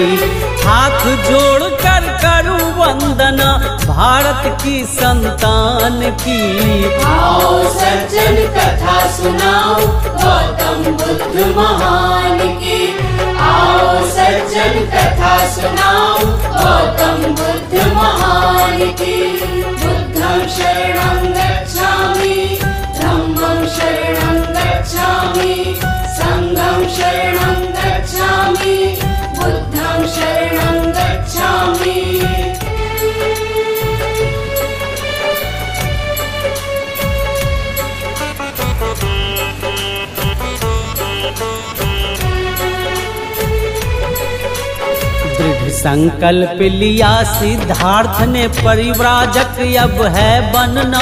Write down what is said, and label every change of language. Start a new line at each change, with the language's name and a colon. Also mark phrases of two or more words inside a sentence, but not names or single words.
Hindi: हाथ जोड़ कर करूं वंदना भारत की संतान की। आओ सज्जन कथा सुनाओ गौतम बुद्ध महान की। आओ सज्जन कथा सुनाओ गौतम बुद्ध महान की।
Pali: बुद्धं शरणं गच्छामि, धम्मं शरणं गच्छामि, संघं शरणं गच्छामि, बुद्धं शरणं गच्छामि।
Hindi: दृढ़ संकल्प लिया सिद्धार्थ ने परिव्राजक अब है बनना।